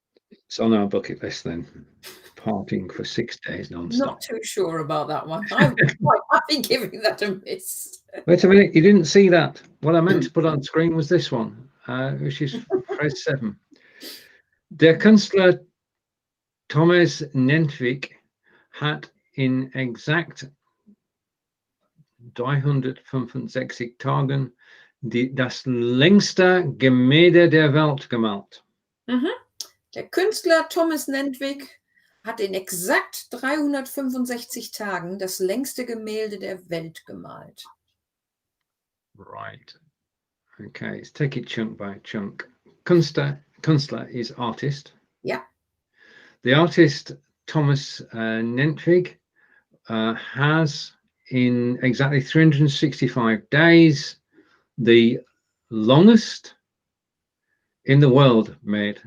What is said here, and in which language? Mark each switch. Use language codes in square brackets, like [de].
[en] It's on our bucket list then. Partying for 6 days non-stop. Not too sure about that one. I'm quite happy giving that a miss. Wait a minute, you didn't see that. What I meant to put on screen was this one, which is phrase 7. [de] Der Künstler Thommes Nentwig hat in exakt 365 Tagen das längste Gemälde der Welt gemalt. Der Künstler Thommes Nentwig hat in exakt 365 Tagen das längste Gemälde der Welt gemalt. [en] Right. Okay, let's take it chunk by chunk. Künstler is artist. Yeah. The artist Thommes Nentwig has in exactly 365 days the longest in the world made.